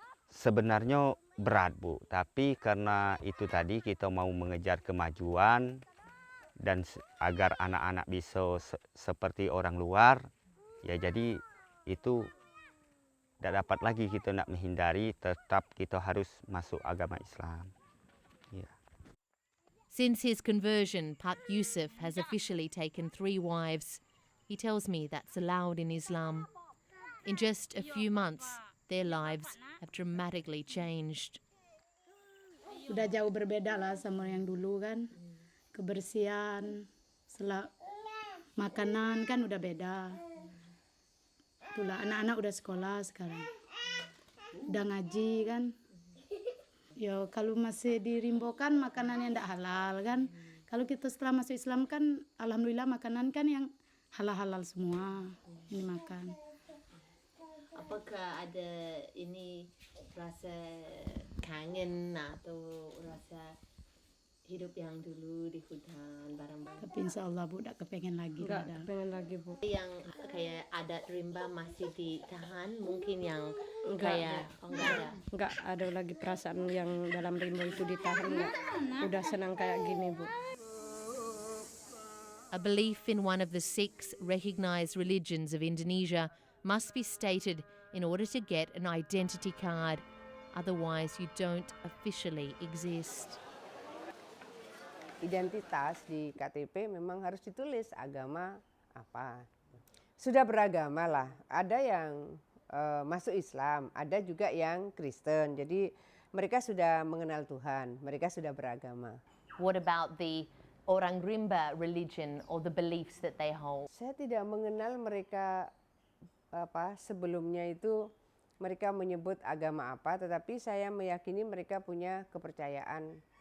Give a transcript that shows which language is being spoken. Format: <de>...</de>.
<id>Sebenarnya berat, Bu, tapi karena itu tadi kita mau mengejar kemajuan dan agar anak-anak bisa seperti orang luar, ya jadi itu tidak dapat lagi kita nak menghindari, tetap kita harus masuk agama Islam. Ya.</id> <en>Since his conversion, Pak Yusuf has officially taken 3 wives. He tells me that's allowed in Islam. In just a few months, their lives have dramatically changed.</en> <id>Udah jauh berbeda lah sama yang dulu kan. Kebersihan, makanan kan udah beda. Itulah anak-anak udah sekolah sekarang. Udah ngaji kan. Ya kalau masih di Rimbo kan makanan yang tidak halal kan. Kalau kita setelah masuk Islam kan alhamdulillah makanan kan yang halal-halal semua ini makan. Apakah ada ini rasa kangen atau rasa hidup yang dulu di hutan bareng-bareng? Tapi insya Allah Bu, tak kepengen lagi. Enggak kepengen lagi Bu. Yang kayak adat rimba masih ditahan, mungkin yang Enggak kayak enggak ada. Enggak ada lagi perasaan yang dalam rimba itu ditahan, enggak. Udah senang kayak gini Bu.</id> <en>A belief in one of the 6 recognized religions of Indonesia must be stated in order to get an identity card. Otherwise, you don't officially exist.</en> <id>Identitas di KTP memang harus ditulis agama apa. Sudah beragama lah. Ada yang masuk Islam, ada juga yang Kristen. Jadi mereka sudah mengenal Tuhan, mereka sudah beragama.</id> <en>What about the Orang Rimba religion or the beliefs that they hold?</en> <id>Saya tidak mengenal mereka sebelumnya itu mereka menyebut agama apa, tetapi saya meyakini mereka punya kepercayaan.</id>